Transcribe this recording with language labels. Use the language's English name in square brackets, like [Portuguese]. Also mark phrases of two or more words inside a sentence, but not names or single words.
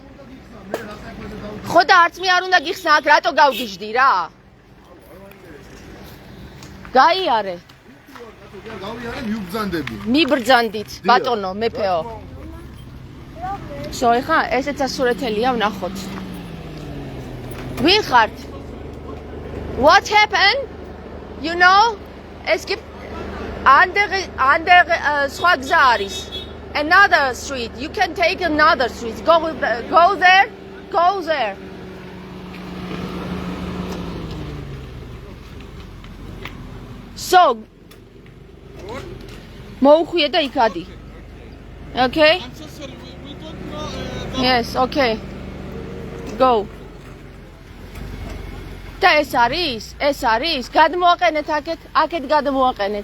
[Georgian] ხო და არც მე არ უნდა გიხსნა აქ რატო გავგიჟდი რა? გაიარე. გავიარე მიბრძანდები. მიბრძანდით, ბატონო, მეფეო. შო, ეხა ესეც ასურეთელია, ვნახოთ. ვინ ხართ? [English] What happened? You know? [German] Es gibt andere [Georgian] სხვა გზა არის. [English] Another street. You can take another street. Go there. Go there. So. [Georgian] მოუხვიე და იქ ადი. Okay? [English] Yes, okay. Go. [Georgian] და ეს არის? გადმოაყენეთ აქეთ გადმოაყენეთ.